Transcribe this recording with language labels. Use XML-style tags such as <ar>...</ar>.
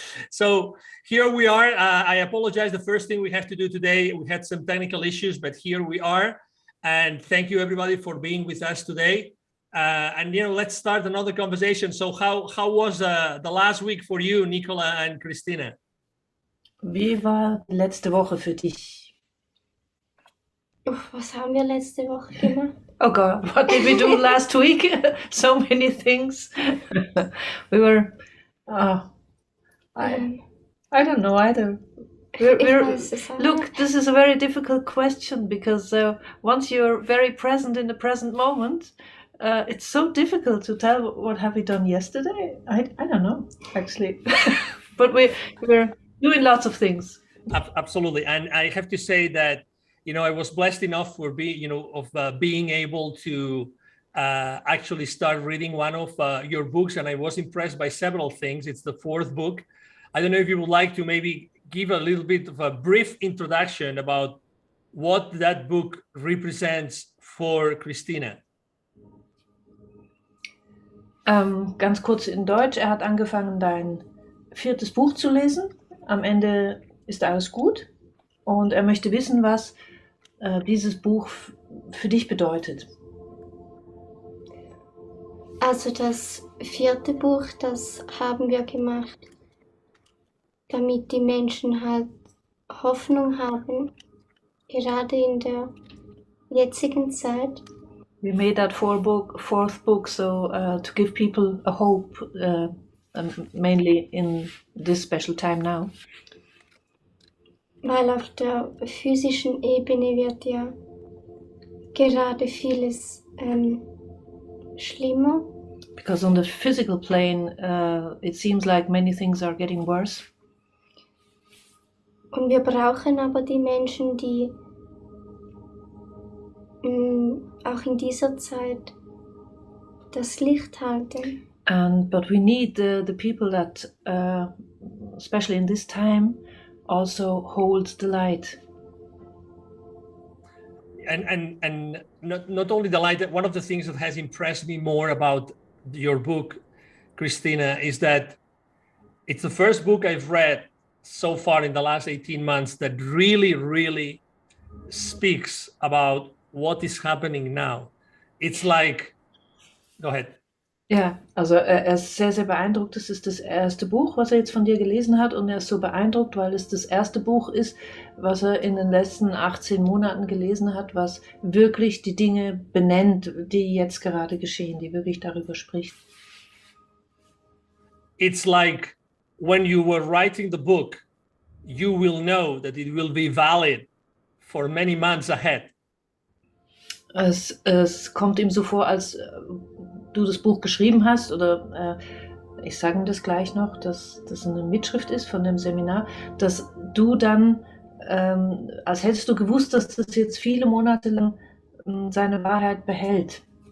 <en>So here we are. I apologize. The first thing we have to do today, we had some technical issues, but here we are. And thank you, everybody, for being with us today. And let's start another conversation. So how was the last week for you, Nicola and Christina?</en> <de>Wie war die letzte Woche für dich? Was haben wir letzte Woche gemacht?</de> <en>Oh God, what did we do last week? So many things. We were, I don't know either. Look, this is a very difficult question because once you're very present in the present moment, it's so difficult to tell what have we done yesterday. I don't know, actually. But we're doing lots of things. Absolutely. And I have to say that I was blessed enough for being able to actually start reading one of your books, and I was impressed by several things. It's the fourth book. I don't know if you would like to maybe give a little bit of a brief introduction about what that book represents for Christina.</en> <de>Ganz kurz in Deutsch. Hat angefangen, dein viertes Buch zu lesen. Am Ende ist alles gut. Und möchte wissen, was dieses Buch für dich bedeutet. Also das vierte Buch, das haben wir gemacht, damit die Menschen halt Hoffnung haben, gerade in der jetzigen Zeit.</de> <en>We made that fourth book so to give people a hope, mainly in this special time now.</en> <de>Weil auf der physischen Ebene wird ja gerade vieles schlimmer.</de> <en>Because on the physical plane, it seems like many things are getting worse.</en> <de>Und wir brauchen aber die Menschen, die auch in dieser Zeit das Licht halten.</de> <en>But we need the people that, especially in this time, also holds the light. And not only the light, one of the things that has impressed me more about your book, Christina, is that it's the first book I've read so far in the last 18 months that really, really speaks about what is happening now. It's like, go ahead.</en> <de>Ja, also er ist sehr, sehr beeindruckt. Es ist das erste Buch, was er jetzt von dir gelesen hat, und er ist so beeindruckt, weil es das erste Buch ist, was er in den letzten 18 Monaten gelesen hat, was wirklich die Dinge benennt, die jetzt gerade geschehen, die wirklich darüber spricht.</de> <en>It's like when you were writing the book, you will know that it will be valid for many months ahead.</en> <de>Es kommt ihm so vor, als du das Buch geschrieben hast, oder ich sage das gleich noch, dass das eine Mitschrift ist von dem Seminar, dass du dann, als hättest du gewusst, dass das jetzt viele Monate lang seine Wahrheit behält.</de>